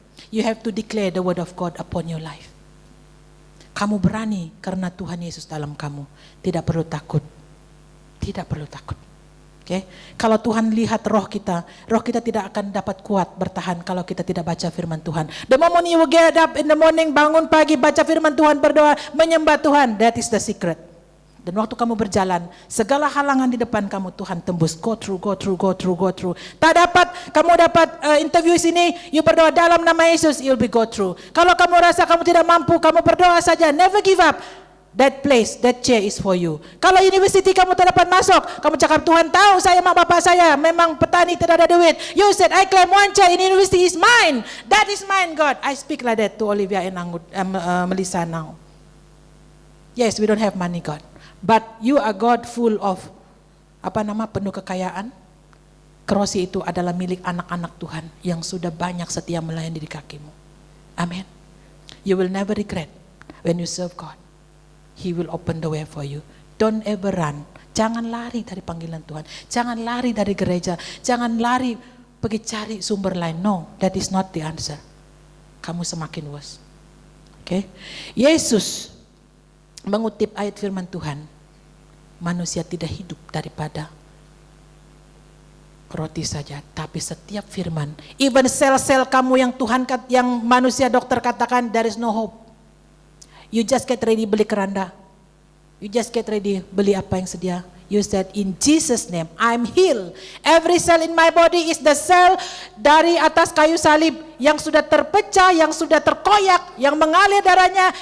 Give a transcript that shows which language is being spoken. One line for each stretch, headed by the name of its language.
English: You have to declare the word of God upon your life.
Malay: Kamu berani karena Tuhan Yesus dalam kamu. Tidak perlu takut. Tidak perlu takut. Okay? Kalau Tuhan lihat roh kita tidak akan dapat kuat bertahan kalau kita tidak baca firman Tuhan.
English: The moment you get up in the morning,
Malay: bangun pagi, baca firman Tuhan, berdoa, menyembah Tuhan,
English: that is the secret.
Malay: Dan waktu kamu berjalan, segala halangan di depan kamu Tuhan tembus.
English: Go through.
Malay: Tak dapat, kamu dapat interview sini, you berdoa dalam nama Yesus,
English: you'll be go through.
Malay: Kalau kamu rasa kamu tidak mampu, kamu berdoa saja,
English: never give up. That place, that chair is for you.
Malay: Kalau university kamu tak dapat masuk, kamu cakap Tuhan tahu saya mak bapak saya memang petani tidak ada duit.
English: You said I claim one chair in university is mine. That is mine God. I speak like that to Olivia and Melissa now. Yes, we don't have money God. But you are God full of
Malay: penuh kekayaan. Kerosi itu adalah milik anak-anak Tuhan yang sudah banyak setia melayani di kakimu. Amin.
English: You will never regret when you serve God. He will open the way for you. Don't ever run.
Malay: Jangan lari dari panggilan Tuhan. Jangan lari dari gereja. Jangan lari pergi cari sumber lain.
English: No, that is not the answer.
Malay: Kamu semakin worse. Okay? Yesus mengutip ayat firman Tuhan. Manusia tidak hidup daripada roti saja, tapi setiap firman. Even sel-sel kamu yang manusia dokter katakan
English: there is no hope. You just get ready
Malay: beli keranda.
English: You just get ready
Malay: beli apa yang sedia.
English: You said in Jesus name I'm healed. Every cell in my body is the cell
Malay: dari atas kayu salib yang sudah terpecah, yang sudah terkoyak, yang mengalir darahnya.